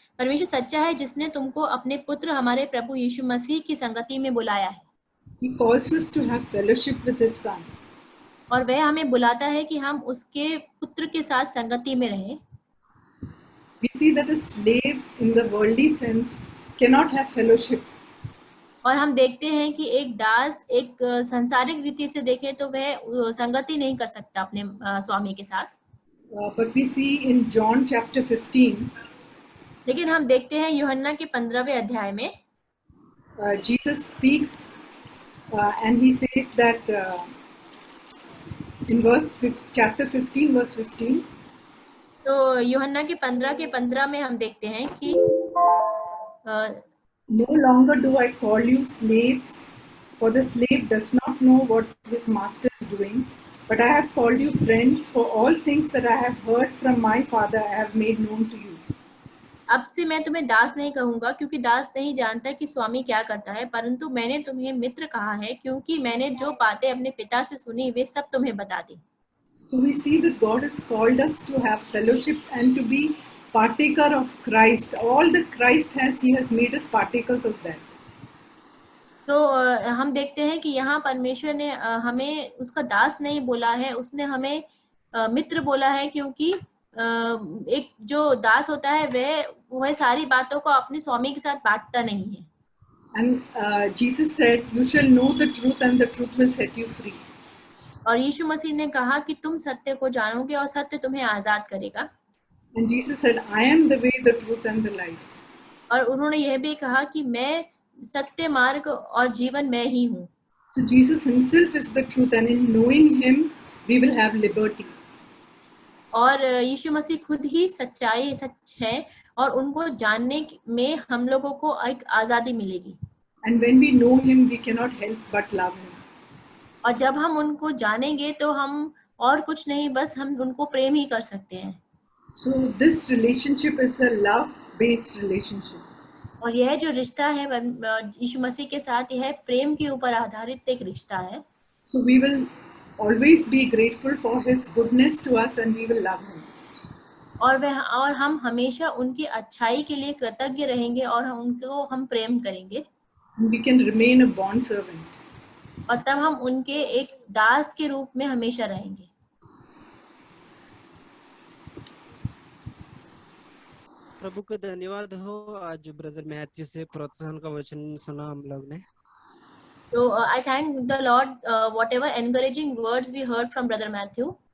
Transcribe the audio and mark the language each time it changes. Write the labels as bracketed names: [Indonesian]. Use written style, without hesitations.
[Hindi] परमेश्वर सच्चा है जिसने तुमको अपने पुत्र हमारे प्रभु यीशु मसीह की संगति में बुलाया है. [English] He calls us to have fellowship with His Son. [Hindi] और वह हमें बुलाता है कि हम उसके पुत्र के साथ संगति में रहें. [English] We see that a slave in the worldly sense cannot have fellowship. [Hindi] और हम देखते हैं कि एक दास एक सांसारिक रीति से देखें तो वह संगति नहीं कर सकता अपने स्वामी के साथ. [English] But we see in John chapter 15. [Hindi] लेकिन हम देखते हैं यूहन्ना के 15वें अध्याय में [English] Jesus speaks and he says that in chapter 15 verse 15. [Hindi] तो यूहन्ना के 15 में हम देखते हैं कि [English] No longer do I call you slaves, for the slave does not know what his master is doing, but I have called you friends, for all things that I have heard from my Father I have made known to you. [Hindi] अब से मैं तुम्हें दास नहीं कहूंगा, क्योंकि दास नहीं जानता कि स्वामी क्या करता है, परंतु मैंने तुम्हें मित्र कहा है, क्योंकि मैंने जो बातें अपने पिता से सुनी वे सब तुम्हें बता दी. [English] So we see that God has called us to have fellowship and to be partaker of Christ. All that Christ has, He has made us partakers of that. [Hindi] तो हम देखते हैं कि यहाँ परमेश्वर ने हमें उसका दास नहीं बोला है, उसने हमें मित्र बोला है, क्योंकि एक जो दास होता है वह सारी बातों को अपने स्वामी के साथ बांटता नहीं है. [English] And Jesus said, "You shall know the truth, and the truth will set you free." [Hindi] और यीशु मसीह ने कहा कि तुम सत्य को जानोगे और सत्य तुम्हें आजाद करेगा. [English] And Jesus said, "I am the way, the truth, and the life." [Hindi] और उन्होंने यह भी कहा कि मैं सत्य, मार्ग और जीवन मैं ही हूँ. [English] So Jesus Himself is the truth, and in knowing Him, we will have liberty. [Hindi] और यीशु मसीह खुद ही सच है, और उनको जानने में हम लोगों को एक आजादी मिलेगी. [English] And when we know Him, we cannot help but love Him. [Hindi] और जब हम उनको जानेंगे तो हम और कुछ नहीं, बस हम उनको प्रेम ही कर सकते हैं. [English] So this relationship is a love-based relationship. [Hindi] और यह जो रिश्ता है यीशु मसीह के साथ, यह प्रेम के ऊपर आधारित एक रिश्ता है. [English] So we will always be grateful for His goodness to us, and we will love Him. [Hindi] और हम हमेशा उनकी अच्छाई के लिए कृतज्ञ रहेंगे और उनको हम प्रेम करेंगे [English] And we can remain a bond servant. [Hindi] और तब हम उनके एक दास के रूप में हमेशा रहेंगे. प्रभु को धन्यवाद हो, आज ब्रदर मैथ्यू से प्रोत्साहन का वचन सुना हम लोग ने. [English] So I thank the Lord, whatever encouraging words we heard from Brother Matthew.